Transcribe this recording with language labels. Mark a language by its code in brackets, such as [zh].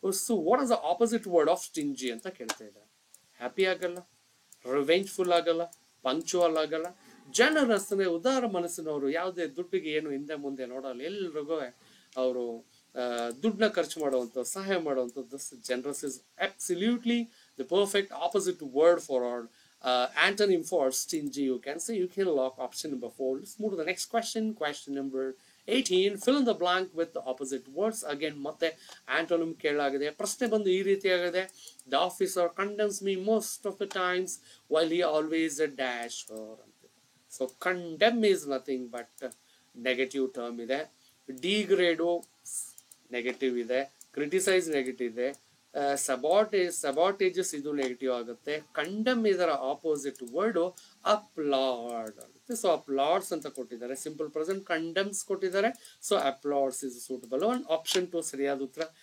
[en] so what is the opposite word of stingy [kn] ಅಂತ ಕೇಳ್ತಾ ಇದ್ದಾರೆ. ಹ್ಯಾಪಿ ಆಗಲ್ಲ, ರಿವೆಂಜ್ಫುಲ್ ಆಗಲ್ಲ, ಪಂಕ್ಚುವಲ್ ಆಗಲ್ಲ, ಜನರಸ್ ಅಂದ್ರೆ ಉದಾರ ಮನಸ್ಸಿನವರು, ಯಾವುದೇ ದುಡ್ಡಿಗೆ ಏನು ಹಿಂದೆ ಮುಂದೆ ನೋಡಲ್ಲ, ಎಲ್ರಿಗೂ ಅವರು ದುಡ್ಡನ್ನ ಖರ್ಚು ಮಾಡುವಂತ, ಸಹಾಯ ಮಾಡುವಂಥದ್ದು. [en] Generous is absolutely the perfect opposite word for or antonym for stingy. You can say, you can lock option number 4. Let's move to the next question. Question number 18. Fill in the blank with the opposite words. [kn] Again, ಮತ್ತೆ antonym ಕೇಳಲಾಗಿದೆ. ಪ್ರಶ್ನೆ ಬಂದು ಈ ರೀತಿಯಾಗಿದೆ. [en] The officer condemns me most of the times while he always a dash her. So condemn is nothing but negative term ಇದೆ. [kn] Degrade negative ಇದೆ, criticise negative ಇದೆ, ಸಬಾಟೇಜಸ್ ಇದು ನೆಗೆಟಿವ್ ಆಗುತ್ತೆ. ಕಂಡಮ್ ಇದರ ಆಪೋಸಿಟ್ ವರ್ಡ್ ಅಪ್ಲಾಡ್ ಆಗುತ್ತೆ. ಸೊ ಅಪ್ಲಾಡ್ಸ್ ಅಂತ ಕೊಟ್ಟಿದ್ದಾರೆ. ಸಿಂಪಲ್ ಪ್ರೆಸೆಂಟ್ ಕಂಡಮ್ಸ್ ಕೊಟ್ಟಿದ್ದಾರೆ. [en] So applauds is suitable. Option 2 [kn] ಸರಿಯಾದ ಉತ್ತರ.